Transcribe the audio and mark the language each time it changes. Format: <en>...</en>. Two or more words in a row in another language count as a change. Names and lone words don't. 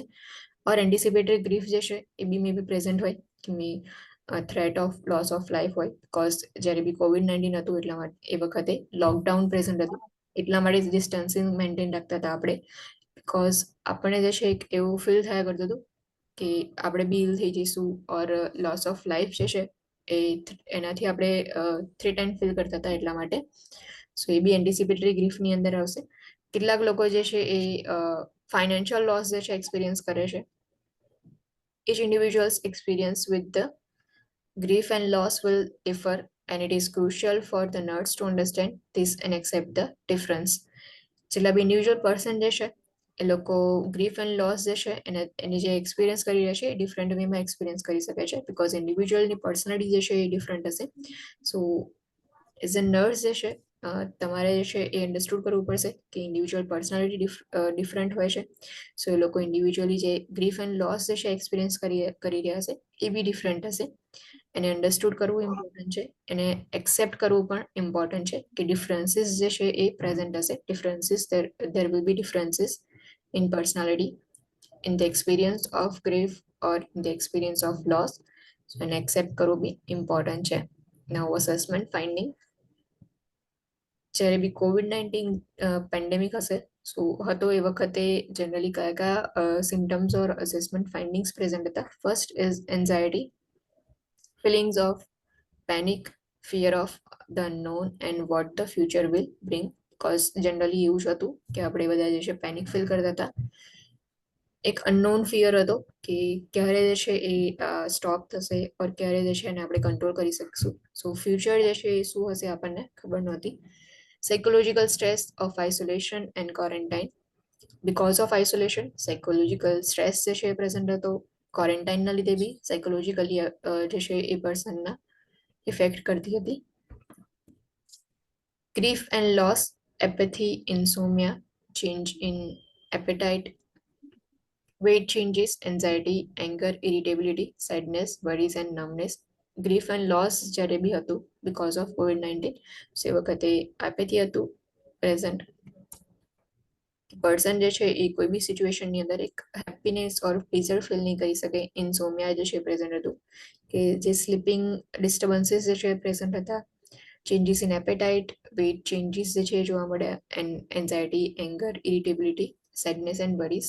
<en>or anticipatory grief</en> <gu>જે છે એ બી</gu> <en>may be present</en> <gu>હોય કે</gu> <en>may threat of loss of life</en> <gu>હોય, બિકોઝ જ્યારે બી COVID-19 હતું એટલા માટે એ વખતે</gu> <en>lockdown present</en> <gu>હતું, એટલા માટે</gu> <en>distancing maintain</en> <gu>રાખતા હતા આપણે, બિકોઝ આપણને જે છે એક એવું ફીલ થયા કરતું હતું કે આપણે બી ઇલ થઈ જઈશું</gu> <en>or loss of life</en> <gu>જે છે એ એનાથી આપણે</gu> <en>threaten feel</en> <gu>કરતા હતા. એટલા માટે સો એ બી</gu> <en>anticipatory griefની</en> <gu>અંદર આવશે. કેટલાક લોકો જે છે એ</gu> <en>financial loss</en> <gu>જે છે એક્સપિરિયન્સ કરે છે.</gu> <en>Each individual's experience with the grief and loss will differ, and it is crucial for the nurse to understand this and accept the difference.</en> <gu>જેટલા બી</gu> <en>individual person</en> <gu>જે છે એ લોકો</gu> <en>grief and loss</en> <gu>જે છે એની જે એક્સપિરિયન્સ કરી રહ્યા છે એ</gu> <en>different wayમાં</en> <gu>એક્સપિરિયન્સ કરી શકે છે, બિકોઝ ઇન્ડિવિજ્યુઅલની પર્સનાલિટી જે છે એ ડિફરન્ટ હશે.</gu> <en>so as a nurse</en> <gu>જે છે તમારે જે છે એ અન્ડરસ્ટુડ કરવું પડશે કે</gu> <en>individual personality different</en> <gu>હોય છે. સો એ લોકો ઇન્ડિવિજ્યુઅલી જે</gu> <en>grief and loss</en> <gu>જે છે એક્સપિરિયન્સ કરી રહ્યા છે એ બી ડિફરન્ટ હશે. એને અન્ડરસ્ટુડ કરવું ઇમ્પોર્ટન્ટ છે, એને એક્સેપ્ટ કરવું પણ ઇમ્પોર્ટન્ટ છે કે ડિફરન્સીસ જે છે એ પ્રેઝન્ટ હશે.</gu> <en>differences there will be differences in personality. in the experience of grief or in the experience of loss.</en> <gu>So એને accept કરવું બી important છે.</gu> <en>Now assessment finding.</en> <gu>જ્યારે બી COVID-19 પેન્ડેમિક હશે સો હતો એ વખતે જનરલી કયા કયા</gu> <en>symptoms or assessment findings present</en> <gu>હતા.</gu> <en>first is anxiety, feelings of panic, fear of the unknown and what the future will bring.</en> <gu>Because generally એવું જ હતું કે આપણે બધા જે છે</gu> <en>panic feel</en> <gu>કરતા હતા. એક</gu> <en>unknown fear</en> <gu>હતો કે ક્યારે જે છે એ સ્ટોપ થશે ઓર ક્યારે જે છે એને આપણે કંટ્રોલ કરી શકશું. સો ફ્યુચર જે છે એ શું હશે આપણને ખબર નહોતી.</gu> <en>psychological stress of isolation and quarantine. because of isolation psychological stress</en> <gu>જે છે એ પ્રેઝન્ટ હતો. ક્વોરન્ટાઇનના લીધે બી સાયકોલોજીકલી જે છે એ પર્સનના ઇફેક્ટ કરતી હતી.</gu> <en>Grief and loss, apathy, insomnia, change in appetite, weight changes, anxiety, anger, irritability, sadness, worries and numbness. Grief and loss</en> <gu>જ્યારે બી હતું</gu> <en>because of COVID-19</en> <gu>સે વખતે</gu> <en>apathy હતું present.</en> <gu>પર્સન જે છે એ કોઈ બી સિચ્યુએશનની અંદર એક</gu> <en>happiness or pleasure feel</en> <gu>નહીં કરી શકે. ઇન્સોમિયા જે છે પ્રેઝન્ટ હતું કે જે</gu> <en>sleeping disturbances</en> <gu>જે છે પ્રેઝન્ટ હતા.</gu> <en>changes in appetite, weight changes</en> <gu>જે છે જોવા મળ્યા,</gu> <en>and anxiety, anger, irritability, sadness and worries.</en>